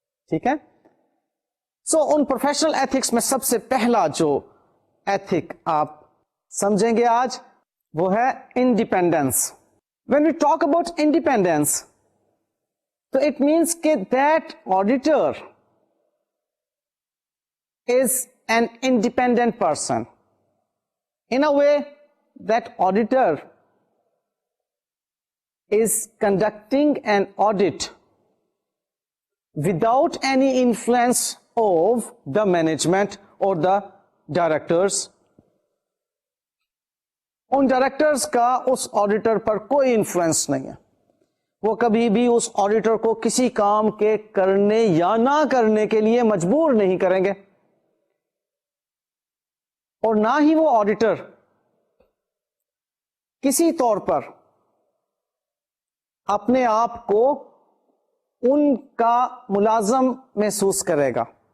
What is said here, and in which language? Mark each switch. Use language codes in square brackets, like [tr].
[ur] ٹھیک ہے، سو ان professional ethics میں سب سے پہلا جو ایتھک آپ سمجھیں گے آج وہ ہے independence. [en] When we talk about independence تو it means کہ that auditor is an independent person. In a way, that auditor is conducting an audit without any influence of the management or the directors. [ur] In directors کا اس auditor پر کوئی influence نہیں ہے. وہ کبھی بھی اس auditor کو کسی کام کے کرنے یا نہ کرنے کے لیے مجبور نہیں کریں گے، اور نہ ہی وہ آڈیٹر کسی طور پر اپنے آپ کو ان کا ملازم محسوس کرے گا.